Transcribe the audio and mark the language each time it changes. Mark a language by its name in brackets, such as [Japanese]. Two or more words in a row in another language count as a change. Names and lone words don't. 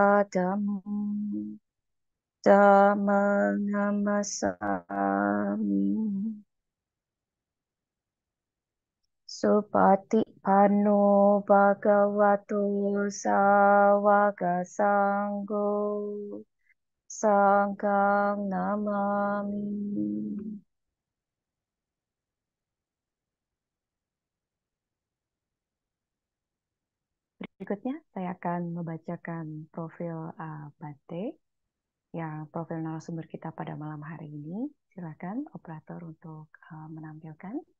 [Pali] Dhammang Namasami Supatipanno Bhagavato Sawaka Sangho Sanghang Namami. [Indonesian] Berikutnya saya akan membacakan profil Bante, yang profil narasumber kita pada malam hari ini. Silakan operator untuk menampilkan.